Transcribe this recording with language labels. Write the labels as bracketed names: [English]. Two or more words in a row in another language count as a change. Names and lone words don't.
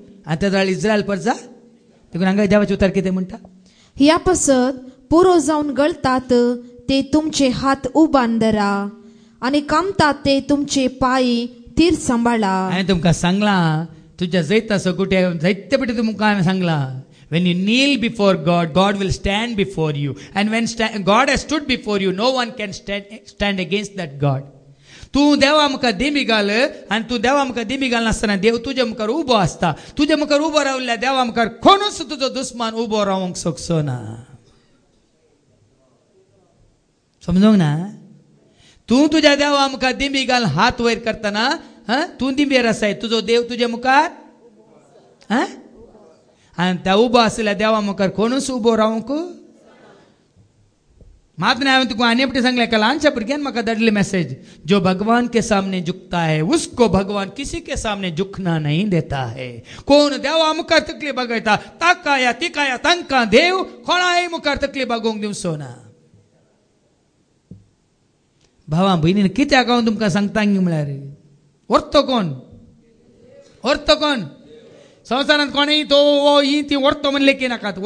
[Konkani] आनी त्या जाळ इस्रायल परजा. देखून हांगा देवाचें उतर कितें म्हणटा ह्या पासत पुरो जावन गळतात ते तुमचे हात उबान धरा आनी कामतात ते तुमचे पांय तीर सांबाळा. हांवें तुमकां सांगलां तुज्या जैता सगुटे जायते फावटी तुमकां हांवें सांगलां [English] when you kneel before God will stand before you and when God has stood before you no one can stand against that God. [Konkani] तूं देवा मुखार दिमी घाल आनी तूं देवा मुखार दिमी घालनासतना देव तुज्या मुखार उबो आसता. तुज्या मुखार उबो रावल्ल्या देवा मुखार कोणूच तुजो दुस्मान उबो रावंक शकचो ना. समजूंक ना. तूं तुज्या देवा मुखार दिमी घाल हात वयर करतना तूं दिंबेर आसाय तुजो देव तुज्या मुखार आनी त्या उबो आसलेल्या देवा मुखार कोणूच उबो रावंक. मात्र हांवें तुका आनी फावटी सांगलें एका ल्हानशा भुरग्यान म्हाका धाडली मेसेज [Hindi] जो भगवान के सामने झुकता है उसको भगवान किसी के सामने झुकना नहीं देता है. [Konkani] कोण देवा मुखार तकली बगयता ताका या तिका या तांकां देव कोणाय मुखार तकली बागोवंक दिवचो ना. भावा भयणीन कित्याक हांव तुमकां सांगता म्हळ्यार अर्थ कोण संवसारांत कोणय तो ही ती अर्थ म्हणले की नाकात.